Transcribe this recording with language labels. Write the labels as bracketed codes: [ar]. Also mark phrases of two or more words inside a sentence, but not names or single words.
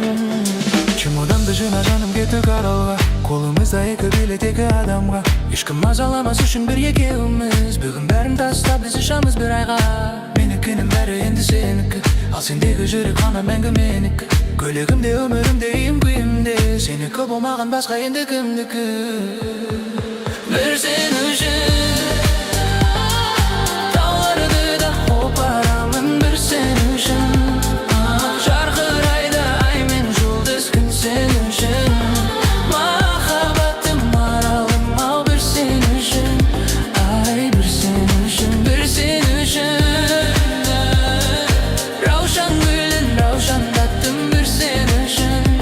[kk] Чемоданды жина жаным кеттік аралға. Қолымызда екі билет екі адамға. Ешкім мазаламас үшін бір екеуміз. Бүгін бәрін тастап біз ұшамыз бір айға. Менікінің бәрі енді сенікі. Ал сендегі жүрек қана мәңгі менікі. Көлігімде өмірімде үйім күйімде. Сенікі болмаған басқа енді кімдікі. [az] Bir sen üçün tağlardı da koparamın bir sen üçün. [kk] Жарқырайды ай мен жұлдыз күн сен үшін. Махаббаттым аралым ау бір сен үшін. Ай бір сен үшін, бір сен үшін. Раушан гүлін раушандаттым бір сен үшін.